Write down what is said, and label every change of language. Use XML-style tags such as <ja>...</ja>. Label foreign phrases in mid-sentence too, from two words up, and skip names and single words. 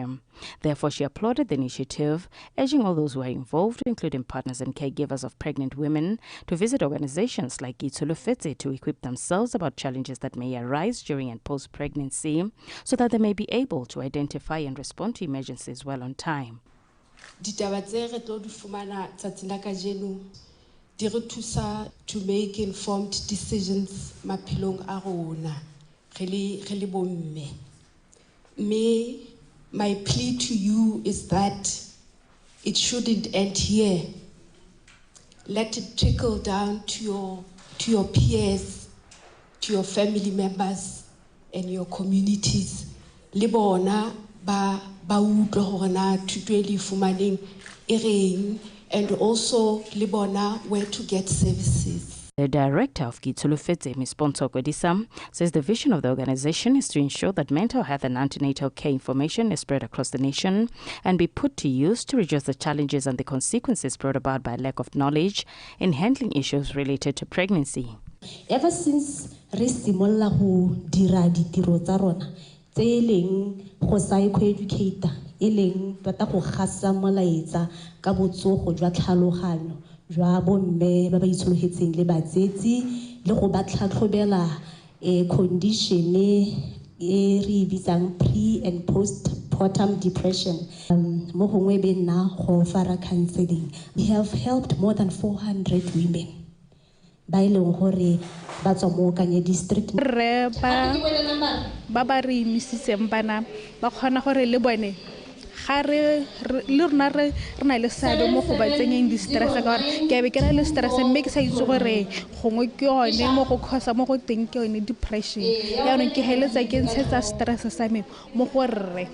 <en>Therefore, she applauded the initiative, urging all those who are involved, including partners and caregivers of pregnant women, to visit organizations like Itulufetse to equip themselves about challenges that may arise during and post-pregnancy so that they may be able to identify and respond to emergencies well on time. To make informed decisions</en> <st>maphelong a rona re le bomme.</st> <en>My plea to you is that it shouldn't end here. Let it trickle down to your peers, to your family members and your communities.</en> <st>Le bona ba utlwa hore na thuto e le fumaneng e reng,</st> <en>and also</en> <st>le bona</st> <en>where to get services. The director of Kitulufetse, Ms. Ponto Kodisa, says the vision of the organization is to ensure that mental health and antenatal care information is spread across the nation and be put to use to reduce the challenges and the consequences brought about by lack of knowledge in handling issues related to pregnancy. Ever since</en> <tn>re simolla ho dira ditiro tsa rona tse leng go psychoeducator e leng tota go gasa molaetsa ka botsogo jwa tlhaloganyo jwa bomme ba ba itsholoetseng le batsetsi le go ba tlhatlhobela condition e re bitsang</tn> <en>pre and postpartum depression</en> <tn>mo gongwe be nna go fara counseling.</tn> <en>We have helped more than 400 women</en> <tn>ba ileng gore ba tswa mo Kanye district ba ba re imisitseng bana ba kgona gore le bone ga re na le seabe mo go ba tsenyeng di-stress ka gore ke be ke na le stress mme ke sa itse gore gongwe ke yone mo go causa mo go teng ke yone depression yaanong ke heletsa ke ntshetsa stress sa me mo go rre</tn>